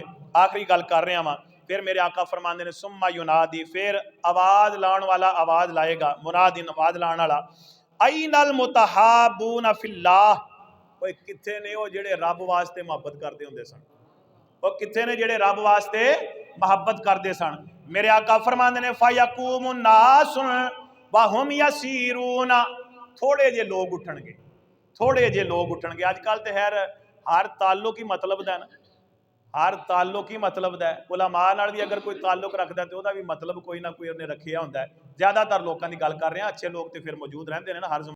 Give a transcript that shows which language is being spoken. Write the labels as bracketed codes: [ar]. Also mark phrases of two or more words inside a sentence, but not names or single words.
[pa] آخری گل کر رہا واں، فیر میرے آقا فرماندے نے [ar] ثم ينادي, [pa] فیر آواز لانے والا آواز لائے گا، منادی آواز لانے والا, [ar] أين المتحابون في الله, [pa] اوئے کتھے نے وہ جیڑے رب واسطے محبت کردے ہندے سن، وہ کتھے نے جیڑے رب واسطے محبت کردے سن. میرے آقا فرماندے نے [ar] فيقوم الناس وهم يسيرون, [pa] تھوڑے جے لوگ اٹھنگے، تھوڑے جے لوگ اٹھنگے. اجکل تو ہر تعلق ہی مطلب دا نا، ہر تعلق ہی مطلب دا ہے. علماء نال بھی اگر کوئی تعلق رکھدا تو اسدا بھی مطلب کوئی نہ کوئی انہیں رکھیا ہندا ہے. زیادہ تر لوگوں کی گل کر رہے ہیں، اچھے لوگ تو فیر موجود رہندے نے نا ہر